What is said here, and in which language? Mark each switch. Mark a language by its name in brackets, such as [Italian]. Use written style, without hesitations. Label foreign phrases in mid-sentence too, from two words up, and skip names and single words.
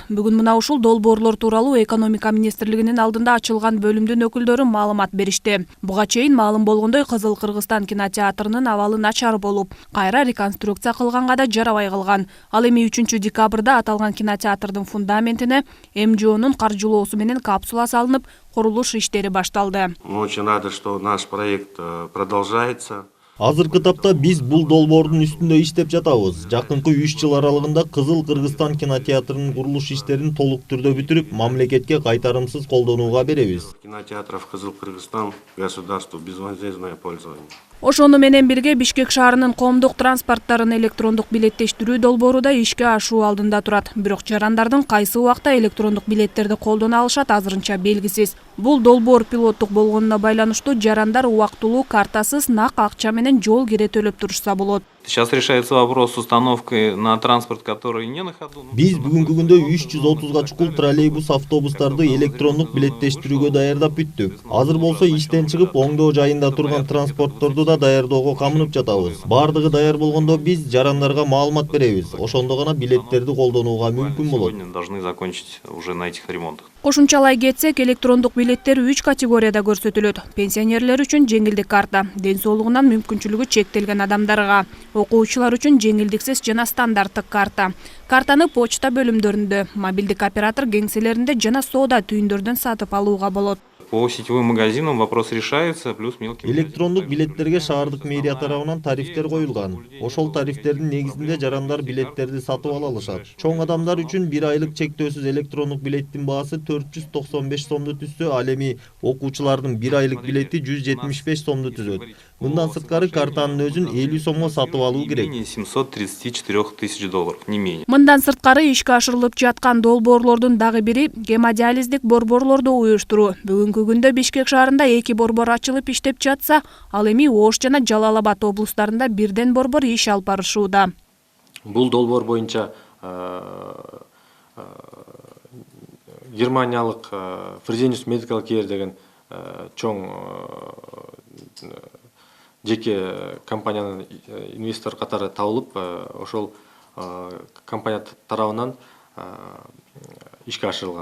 [Kyrgyz] Бүгүн мына ушул долбоорлор тууралуу экономика министрлигинин алдында ачылган бөлүмдүн өкүлдөрү маалымат беришти. Буга чейин маалым болгондой Кызыл Кыргызстан кинотеатрынын абалы начар болуп, кайра реконструкция кылганга да жарабай калган. Ал эми 3-декабрда аталган кинотеатрдын фундаментине МЖОнун каржылоосу менен капсула салынып, курулуш иштери башталды. [Russian] Мы очень рады, что наш проект продолжается. [Kyrgyz] Азыркы тапта биз бул долбоордун үстүндө иштеп жатабыз. Жакынкы 3 жыл аралыгында Кызыл Кыргызстан кинотеатрынын курулуш иштерин толук түрдө бүтүрүп, мамлекетке кайтарымсыз колдонууга беребиз. [Russian] Кинотеатров Кызыл Кыргызстан государству безвозмездное пользование. [Kyrgyz] Ошону менен бирге Бишкек шаарынын коомдук транспорттарын электрондук билеттештирүү долбоору да ишке ашуу алдында турат. Бирок жарандардын кайсы убакта электрондук билеттерди колдоно алышат азырынча белгисиз. Бул долбоор пилоттук болгонуна байланыштуу жарандар убактылуу картасыз нак акча менен жол кире төлөп турушса болот. [Russian] Сейчас решается вопрос с установкой на транспорт, который не на ходу. [Kyrgyz] Биз бүгүнкү күндө 330га чукул троллейбус автобустарды электрондук билеттештирүүгө даярдап бүттүк. Азыр болсо иштен чыгып оңдоо жайында турган транспортторду да даярдоого камынып жатабыз. Бардыгы даяр болгондо биз жарандарга маалымат беребиз. Ошондо гана билеттерди колдонууга мүмкүн болот. [Russian] Должны закончить уже на этих ремонтах. [Kyrgyz] Кошумчалай кетсек, электрондук билеттер 3 категорияда көрсөтүлөт. Пенсионерлер үчүн жеңилдик карта, ден соолугунан мүмкүнчүлүгү чектелген адамдарга, окуучулар үчүн жеңилдиксиз жана стандарттык карта. Картаны почта бөлүмдөрүндө, мобилдик оператор кеңселеринде жана соода түйүндөрдөн сатып алууга болот. [Russian] По сетевым магазинам вопрос решается, плюс мелким. [Kyrgyz] Электрондук билеттерге шаардык мэрия тарабынан тарифтер коюлган. Ошол тарифтердин негизинде жарандар билеттерди сатып ала алышат. Чоң адамдар үчүн 1 айлык чектөөсүз электрондук билеттин баасы 495 сомду түзсө, ал эми окуучулардын 1 айлык билети 175 сомду түзөт. Мындан сырткары картанын өзүн 50 сомго сатып алуу керек. [Russian] $734 000, не менее. [Kyrgyz] Мындан сырткары ишке ашырылып жаткан долбоорлордун дагы бири гемодиализдик борборлорду уюштуруу. Бүгүнкү күндө Бишкек шаарында 2 борбор ачылып иштеп жатса, ал эми Ош жана Жалал Абад облустарында бирден борбор иш алып барышууда. Бул долбоор боюнча Германиялык Fresenius Medical Care деген чоң жеке компаниянын инвестор катары табылып, ошол компания тарабынан ишке ашырылган.